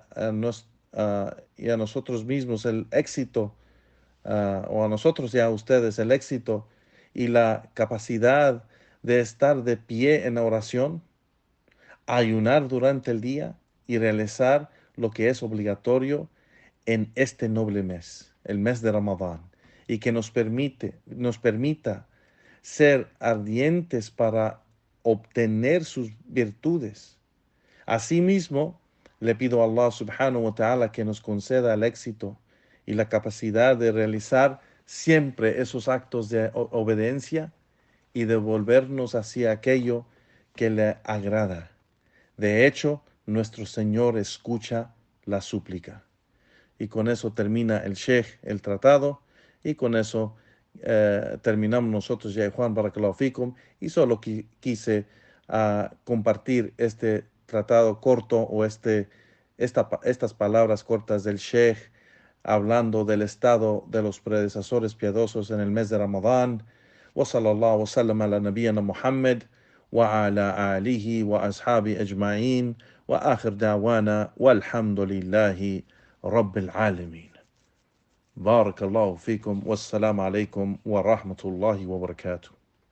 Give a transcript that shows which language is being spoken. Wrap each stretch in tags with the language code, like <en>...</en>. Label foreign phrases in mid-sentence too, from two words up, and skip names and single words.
<es>y a nosotros mismos el éxito, o a nosotros y a ustedes el éxito y la capacidad de estar de pie en oración, ayunar durante el día y realizar lo que es obligatorio en este noble mes, el mes de Ramadán, y que nos permita ser ardientes para obtener sus virtudes. Asimismo, le pido a</es> <ar>الله سبحانه وتعالى</ar> <es>que nos conceda el éxito y la capacidad de realizar siempre esos actos de obediencia y de volvernos hacia aquello que le agrada. De hecho, nuestro Señor escucha la súplica. Y con eso termina el Sheikh el tratado, y con eso terminamos nosotros, ya Juan,</es> <ar>بارك الله فيكم,</ar> <es>y solo quise compartir este tratado corto o estas palabras cortas del Sheikh hablando del estado de los predecesores piadosos en el mes de Ramadán.</es> <ar>وصلى الله وسلم على نبينا محمد وعلى آله وأصحابه أجمعين وآخر دعوانا والحمد لله رب العالمين. بارك الله فيكم والسلام عليكم ورحمة الله وبركاته.</ar>